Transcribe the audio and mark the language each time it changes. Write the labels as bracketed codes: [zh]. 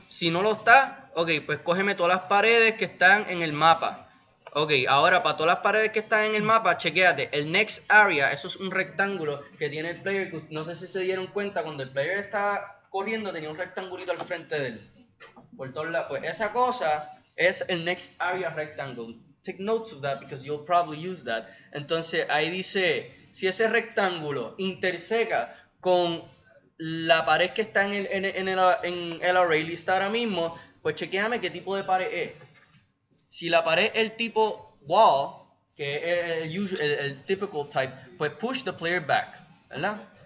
[es] Si no lo está, ok, pues cógeme todas las paredes que están en el mapa. Ok, ahora para todas las paredes que están en el mapa, chequéate. El next area, eso es un rectángulo que tiene el player. Que no sé si se dieron cuenta, cuando el player está corriendo, tenía un rectangulito al frente de él. Por todos lados. Pues esa cosa es el next area rectangle. [en] Take notes of that because you'll probably use that. [es] Entonces ahí dice, si ese rectángulo interseca con la pared que está en el array list ahora mismo, pues chequéame qué tipo de pared es. Si la pared es el tipo wall, que es el typical type, pues [en] push the player back, [es] ¿verdad?